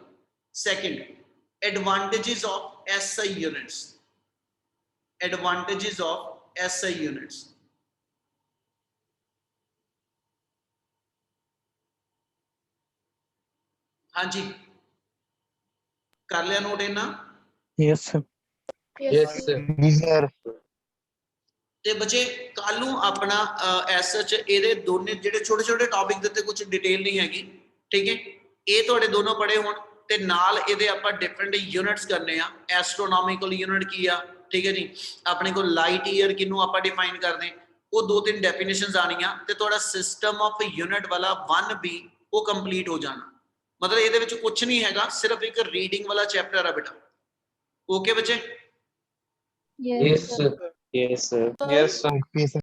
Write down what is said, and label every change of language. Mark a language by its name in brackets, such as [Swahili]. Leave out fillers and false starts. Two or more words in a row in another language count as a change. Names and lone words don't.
[English] Second, advantages of SI units, advantages of SI units. [Punjabi] ਹਾਂਜੀ, ਕਰ ਲਿਆ ਨੋਟ ਇਹਨਾਂ? [English] Yes, sir. Yes, sir. Yes, sir. [Punjabi] ਤੇ ਬੱਚੇ ਕੱਲ ਨੂੰ ਆਪਣਾ ਐਸਐਚ ਇਹਦੇ ਦੋਨੇ ਜਿਹੜੇ ਛੋਟੇ ਛੋਟੇ ਟੌਪਿਕ ਦੇ ਉੱਤੇ ਕੁਝ ਡਿਟੇਲ ਨਹੀਂ ਹੈਗੀ, ਠੀਕ ਹੈ? ਇਹ ਤੁਹਾਡੇ ਦੋਨੋਂ ਪੜੇ ਹੋਣ ਤੇ ਨਾਲ ਇਹਦੇ ਆਪਾਂ [English] different units [Punjabi] ਕਰਨੇ ਆ। [English] astronomical unit [Punjabi] ਕੀ ਆ, ਠੀਕ ਹੈ ਜੀ? ਆਪਣੇ ਕੋਲ [English] light year [Punjabi] ਕਿਹਨੂੰ ਆਪਾਂ ਡਿਫਾਈਨ ਕਰਦੇ, ਉਹ 2-3 ਡੈਫੀਨੇਸ਼ਨਸ ਆਣੀਆਂ ਤੇ ਤੁਹਾਡਾ [English] system of unit [Punjabi] ਵਾਲਾ 1B ਉਹ ਕੰਪਲੀਟ ਹੋ ਜਾਣਾ। ਮਤਲਬ ਇਹਦੇ ਵਿੱਚ ਕੁਝ ਨਹੀਂ ਹੈਗਾ, ਸਿਰਫ ਇੱਕ ਰੀਡਿੰਗ ਵਾਲਾ ਚੈਪਟਰ ਆ ਬੇਟਾ। ਓਕੇ ਬੱਚੇ? [English] Yes, sir. Yes, sir. Yes, sir.